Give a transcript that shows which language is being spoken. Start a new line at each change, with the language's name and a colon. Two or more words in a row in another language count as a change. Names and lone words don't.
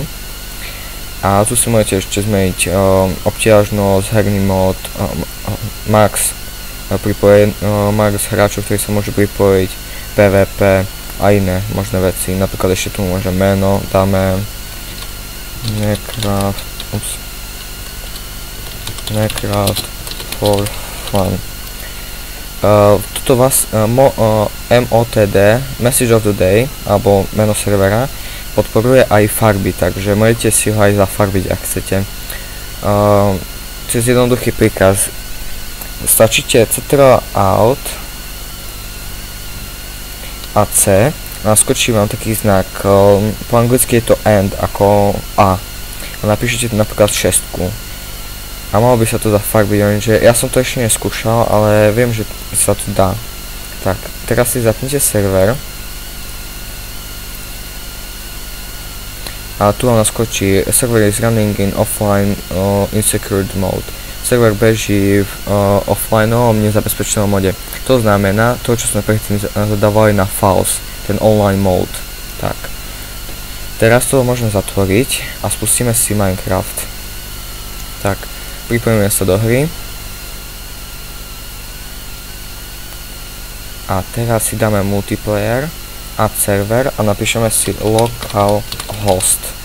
Slovak: A tu si môžete ešte zmeniť obťažnosť, herný mód, max hráčov, ktorí sa môžu pripojiť, PvP a iné možné veci. Napríklad ešte tu môžeme meno, dáme Minecraft for fun. Toto vás MOTD,
English: Message of the Day,
Slovak: alebo meno servera, podporuje aj farby, takže môžete si ho aj zafarbiť, ak chcete. Cez jednoduchý príkaz stačíte Ctrl-Alt a C, naskočí vám taký znak, po anglicky je to AND, ako A. A napíšete napríklad 6. A malo by sa to zafarbiť, lenže ja som to ešte neskúšal, ale viem, že sa to dá. Tak, teraz si zapnite server. A tu vám naskočí
English: server is running in offline unsecured mode.
Slovak: Server beží v offlineovom nezabezpečenom mode. To znamená to, čo sme predtým zadávali na false, ten
English: online mode.
Slovak: Tak. Teraz to môžeme zatvoriť a spustíme si Minecraft. Tak. Pripojíme sa do hry a teraz si dáme multiplayer,
English: add server
Slovak: a napíšeme si localhost.